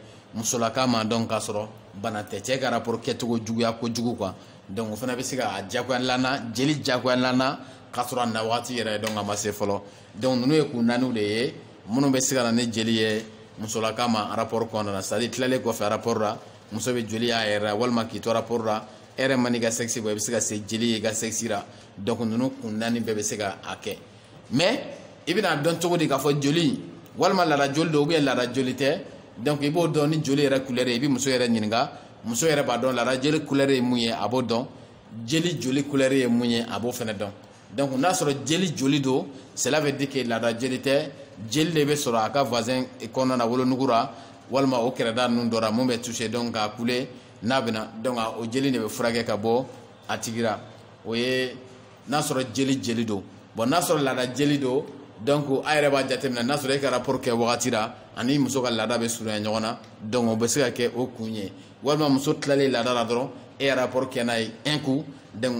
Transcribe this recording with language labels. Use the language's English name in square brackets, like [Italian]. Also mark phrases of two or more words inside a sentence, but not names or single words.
[Bambara] musolaka ma donc k'a sɔrɔ bana tɛ cɛ ka rapport kɛcogo juguya kojugu quoi donc o fana bɛ se ka a diyagoya lana jeli diyagoya lana k'a sɔrɔ a na waati yɛrɛ donc a ma se fɔlɔ donc ninnu ye kun naaniw de ye minnu bɛ se ka na ni jeli ye musolaka ma rapport kɔnɔna na [French] c'est à dire [Bambara] tilalen kɔfɛ rapport la muso bɛ joli y'a yɛrɛ la walima k'i to rapport la e yɛrɛ ma n'i ka sexe bɔ i bɛ se ka se jeli ye i ka sexe la donc ninnu kun naani bɛɛ bɛ se ka a kɛ mais i bɛna dɔn cogo di k'a fɔ joli walima laada joli don [French] ou bien [Bambara] laada joli tɛ donc i b'o dɔn ni joli yɛrɛ couleur ye i bɛ muso yɛrɛ ɲininka muso yɛrɛ b'a dɔn laada jeli couleur ye mun ye a b'o dɔn jeli joli couleur ye mun ye a b'o fana dɔn donc n'a sɔrɔ jeli joli don [French] cela veut dire que [Bambara] laada jeli tɛ jeli de bɛ sɔrɔ a ka voisin kɔnɔna na wolonugu la walima o kɛrɛda ninnu dɔ la mun bɛ toucher donc k'a couler n'a bɛna donc o jeli de bɛ furakɛ ka bɔ a tigi la o ye n'a sɔrɔ jeli don bon n'a sɔrɔ laada jeli don donc a yɛrɛ b'a jateminɛ n'a sɔrɔ e ka rapport kɛ wagati la ani muso ka laada bɛ surunya ɲɔgɔn na donc o bɛ se ka kɛ o kun ye walima muso tilalen laada la dɔrɔn e ye rapport kɛ n'a ye [French] un coup donc